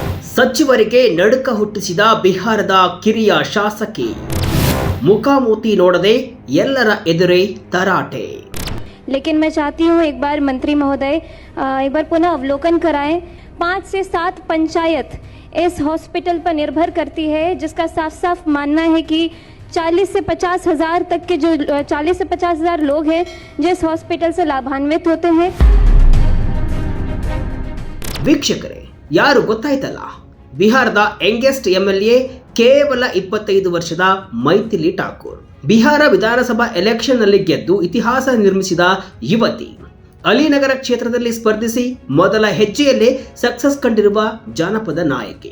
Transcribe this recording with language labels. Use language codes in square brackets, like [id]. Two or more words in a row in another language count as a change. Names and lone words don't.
[kn] ಸಚಿವರಿಗೆ ನಡುಕ ಹುಟ್ಟಿಸಿದ ಬಿಹಾರದ ಕಿರಿಯ ಶಾಸಕಿ ಮುಖಾಮುಖಿ ನೋಡದೆ ಎಲ್ಲರ ಎದುರೇ ತರಾಟೆ. [hi] लेकिन मैं चाहती हूँ एक बार मंत्री महोदय एक बार पुनः अवलोकन कराएं. 5 से 7 पंचायत इस हॉस्पिटल पर निर्भर करती है, जिसका साफ साफ मानना है कि 40 से 50 हज़ार तक के जो 40 से 50 हज़ार लोग हैं जो इस हॉस्पिटल से लाभान्वित होते हैं. [kn] ವೀಕ್ಷಕರೇ, ಯಾರು ಗೊತ್ತಾಯ್ತಲ್ಲ, ಬಿಹಾರದ [en] youngest MLA [kn] ಕೇವಲ 25 ವರ್ಷದ ಮೈಥಿಲಿ ಠಾಕೂರ್. ಬಿಹಾರ ವಿಧಾನಸಭಾ ಎಲೆಕ್ಷನ್ನಲ್ಲಿ ಗೆದ್ದು ಇತಿಹಾಸ ನಿರ್ಮಿಸಿದ ಯುವತಿ. ಅಲಿನಗರ ಕ್ಷೇತ್ರದಲ್ಲಿ ಸ್ಪರ್ಧಿಸಿ ಮೊದಲ ಹೆಜ್ಜೆಯಲ್ಲೇ ಸಕ್ಸಸ್ ಕಂಡಿರುವ ಜಾನಪದ ನಾಯಕಿ.